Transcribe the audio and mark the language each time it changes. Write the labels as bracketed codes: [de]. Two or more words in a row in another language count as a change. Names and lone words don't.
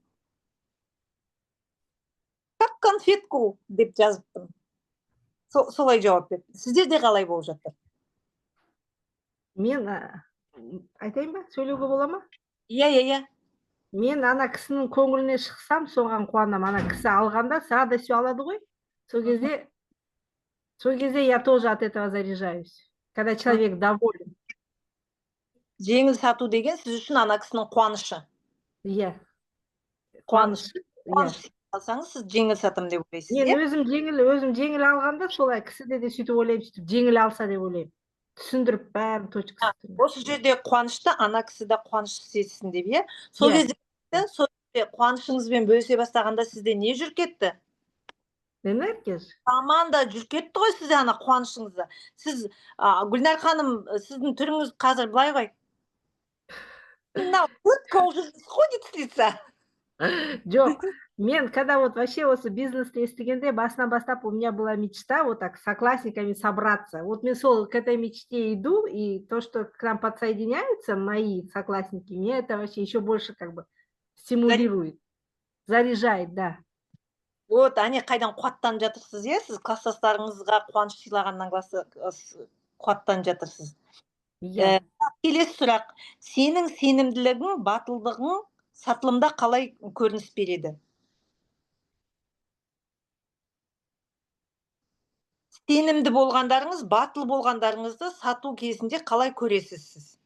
[ru] Как конфетку [kk] деп жазыппын. Солай жауап беріппін. Сіздерде қалай болып жатыр? Мен айтайын ба? Сөйлеуге бола ма? Иә. Мен ана кісінің көңіліне шықсам, соған қуанам. Ана кісі алғанда [ru] с радостью [kk] алады ғой. Сол кезде [ru] я тоже от этого заряжаюсь. Когда человек доволен. [kk] Жеңіл сату деген сіз үшін ана кісінің қуанышы. Иә. Қуаныш Иә. алсаңыз, сіз жеңіл сатым деп ойлайсыз, Мен иә? өзім жеңіл алғанда солай кісіде де сөйтіп ойлаймын, сөйтіп жеңіл алса деп ойлаймын. Түсіндіріп бәрін точкасы. Осы жерде қуанышты ана кісі де қуаныш сезсін деп, иә? Сол кезде қуанышыңызбен бөлісе бастағанда сізде не жүріп кетті? Энергия. Команда жүріп кетті ғой сізде ана қуанышыңызда. Сіз, Гүлнар ханым, сіздің түріңіз қазір былай ғой. [ru] Мынау улыбка уже сходит с лица. [kk] Жоқ, мен [ru] когда вот вообще [kk] осы бизнесті естігенде басынан бастап [ru] у меня была мечта вот так с соклассниками собраться. Вот [kk] мен сол [ru] к этой мечте иду, и то, что к нам подсоединяются мои соклассники, мне это вообще еще больше как бы стимулирует, заряжает, да. Вот, [kk] қайдан қуаттанып жатырсыз, иә? Сіз класстастарыңызға қуаныш сыйлағаннан қуаттанып жатырсыз. Иә. Келесі сұрақ. Сенің сенімділігің, батылдығың сатылымда қалай көрініс береді? Сенімді болғандарыңыз, батыл болғандарыңызды сату кезінде қалай көресіз сіз?